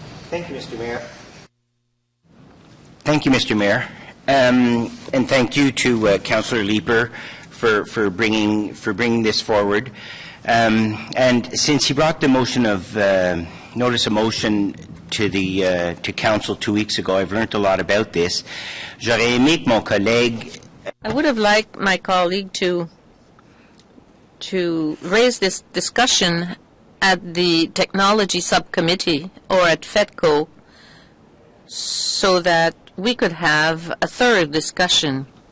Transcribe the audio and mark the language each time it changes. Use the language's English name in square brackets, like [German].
[English] Thank you, Mr. Mayor. Thank you, Mr. Mayor. And thank you to Councillor Leeper for bringing this forward. And since he brought the motion of notice of motion to council 2 weeks ago, I've learned a lot about this. [French] J'aurais aimé que mon collègue. [English] I would have liked my colleague to raise this discussion at the technology subcommittee or at FETCO so that we could have a thorough discussion